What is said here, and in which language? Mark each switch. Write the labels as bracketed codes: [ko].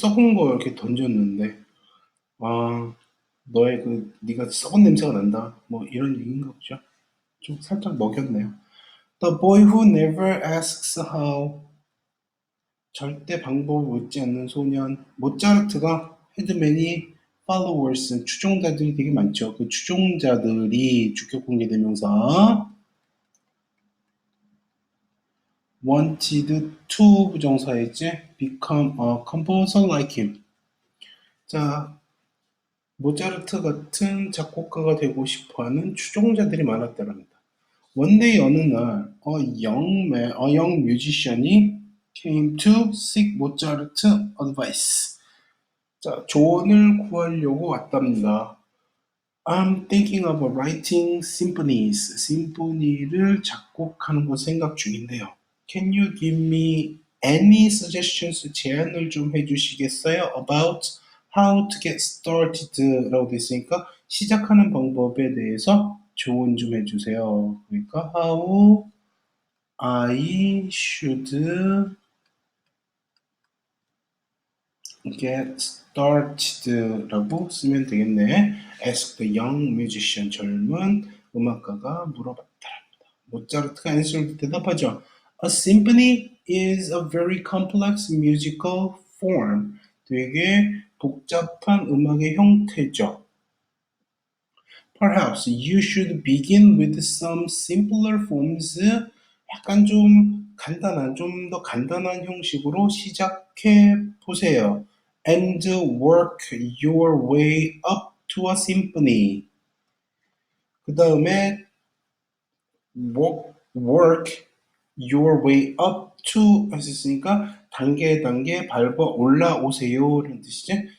[ko] 썩은 거 이렇게 던졌는데 아 너의 네가 썩은 냄새가 난다 뭐 이런 얘기인가 보죠. 좀 살짝 먹였네요. [en] The boy who never asks how [ko] 절대 방법을 묻지 않는 소년 모차르트가 [en] had many followers [ko] 추종자들이 되게 많죠. 그 추종자들이 주격 공개대명사 [en] wanted to [ko] 부정사이지 [en] become a composer like him. [ko] 자, 모차르트 같은 작곡가가 되고 싶어하는 추종자들이 많았다랍니다. [en] One day [ko] 어느 날 [en] a young musician이 came to seek Mozart advice. [ko] 자, 조언을 구하려고 왔답니다. [en] I'm thinking of writing symphonies. [ko] 심포니를 작곡하는 거 생각 중인데요. [en] Can you give me any suggestions? [ko] 제안을 좀 해주시겠어요? [en] About how to get started [ko] 라고 되어 있으니까 시작하는 방법에 대해서 조언 좀 해주세요. 그러니까 [en] how I should get started [ko] 라고 쓰면 되겠네. [en] Ask the young musician. [ko] 젊은 음악가가 물어봤다. 모차르트가 answered 대답하죠. [en] A symphony is a very complex musical form. [ko] 되게 복잡한 음악의 형태죠. [en] Perhaps you should begin with some simpler forms [ko] 약간 좀 간단한, 좀 더 간단한 형식으로 시작해 보세요. [en] And work your way up to a symphony. [ko] 그 다음에 [en] work your way up to [ko] 했으니까 단계 단계 밟아 올라오세요라는 뜻이지.